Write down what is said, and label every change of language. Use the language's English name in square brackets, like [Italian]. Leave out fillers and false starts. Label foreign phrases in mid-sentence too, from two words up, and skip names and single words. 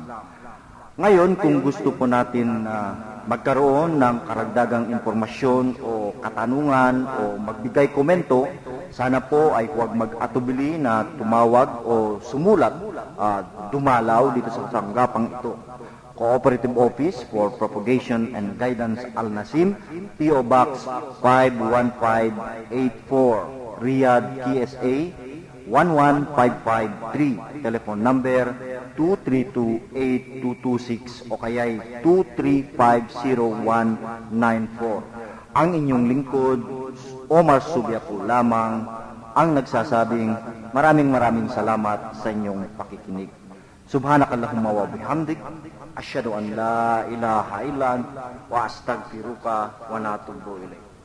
[Filipino] Ngayon, kung gusto po natin magkaroon ng karagdagang impormasyon o katanungan o magbigay komento, sana po ay huwag mag-atubili na tumawag o sumulat, dumalaw dito sa sanggapang ito. Cooperative Office for Propagation and Guidance Al-Nasim, P.O. Box 51584, Riyadh, KSA 11553, [English] telephone number [Filipino] 2328226 o kaya'y 2350194. Ang inyong lingkod, Omar Subia po lamang, ang nagsasabing maraming salamat sa inyong pakikinig. [Arabic] سبحانك اللهم وبحمدك، أشهد أن لا إله إلا أنت وأستغفرك وأتوب إليك.